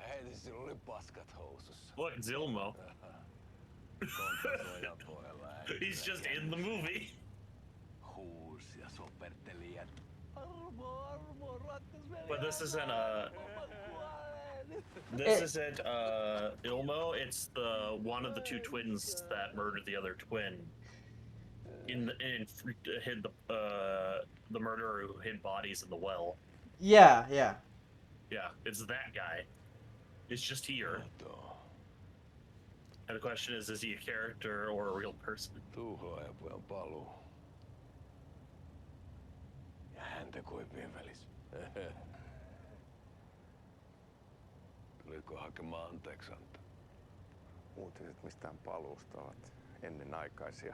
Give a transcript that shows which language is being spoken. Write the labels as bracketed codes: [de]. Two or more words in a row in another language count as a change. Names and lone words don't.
[fi] Poliisilla oli paskat housussa. [en] Look, Zilmo. He's just in the movie. [fi] Huus ja sopertelijat. Armo, rakkasveli. [en] But this isn't This isn't Ilmo. It's the one of the two twins that murdered the other twin. Hid the murderer who hid bodies in the well. Yeah. Yeah, it's that guy. It's just here. And the question is he a character or a real person? [fi] Tuhlaajapojan paluu. Ja häntä koipien välis. Tuliko hakemaan anteeksianto? Uutiset mistään paluusta ovat ennenaikaisia.